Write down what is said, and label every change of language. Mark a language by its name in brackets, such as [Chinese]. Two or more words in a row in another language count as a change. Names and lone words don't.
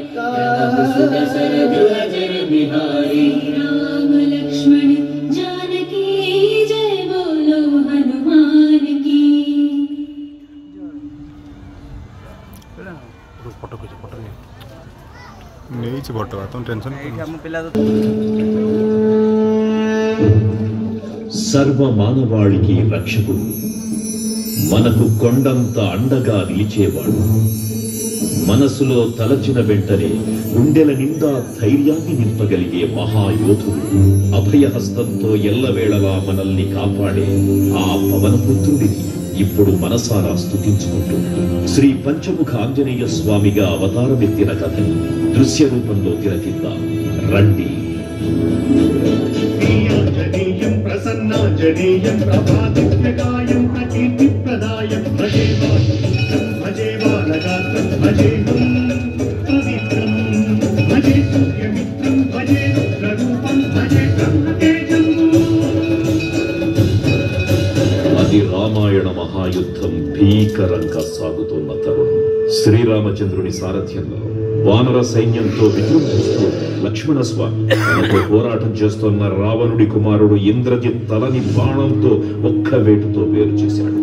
[Hindi] दशरथ अजर बिहारी राम लक्ष्मण जानकी जय बोलो हनुमान की। [Telugu] సర్వ మానవాళికి రక్షకుడు, మనకు కొండంత అండగా నిలిచేవాడు. మనసులో తలచిన వెంటనే గుండెల నిండా ధైర్యాన్ని నింపగలిగే మహాయోధుడు. అభయహస్తంతో ఎల్లవేళలా మనల్ని కాపాడే ఆ పవనపుత్రుడిని ఇప్పుడు మనసారా స్తుతించుకుంటూ శ్రీ పంచముఖ ఆంజనేయ స్వామిగా అవతారమెత్తిన కథని దృశ్య రూపంలో తిలకిద్దాం రండి. [Sanskrit] प्रसन्नाञ्जनेयं प्रभादिव्यकायं प्रकीर्तिप्रदायं भजे भजे बालगात्रं भजेऽहं पवित्रं भजे सूर्यमित्रं भजे रुद्ररूपं भजे ब्रह्मतेजम्। [Telugu] అది రామాయణ మహాయుద్ధం భీకరంగా సాగుతున్న తరుణం. శ్రీరామచంద్రుని సారథ్యంలో వానర సైన్యంతో విజృంభిస్తూ లక్ష్మణస్వామి తనతో పోరాటం చేస్తున్న రావణుడి కుమారుడు ఇంద్రజిత్ తలని బాణంతో ఒక్క వేటుతో వేరు చేశాడు.